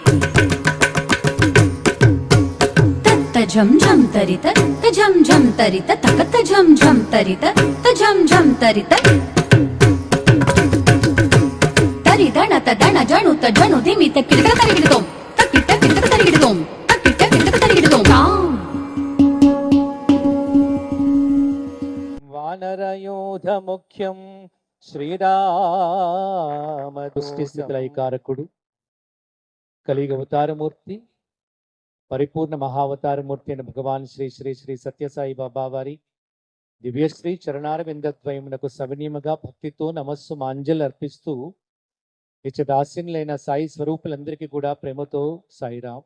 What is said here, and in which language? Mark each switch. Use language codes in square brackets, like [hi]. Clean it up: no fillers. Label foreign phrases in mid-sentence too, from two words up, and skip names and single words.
[te] तत्त झम झम तरित त झम झम तरित तकत झम झम तरित त झम झम तरित तरि दणत दण जणुत जणु धिमित किडत तरिगिडतोम तकिट किडत तरिगिडतोम तकिट किडत तरिगिडतोम వానరయోధ ముఖ్యం శ్రీరామ దుష్టిస్థితులైకారకుడు కలియుగ అవతారమూర్తి పరిపూర్ణ మహావతారమూర్తి అయిన భగవాన్ శ్రీ శ్రీ శ్రీ సత్యసాయి బాబా వారి దివ్యశ్రీ చరణారవిందద్వయమునకు సవినీయముగా భక్తితో నమస్సు మాంజలు అర్పిస్తూ నిత్యదాస్యులైన సాయి స్వరూపులందరికీ కూడా ప్రేమతో సాయిరాం.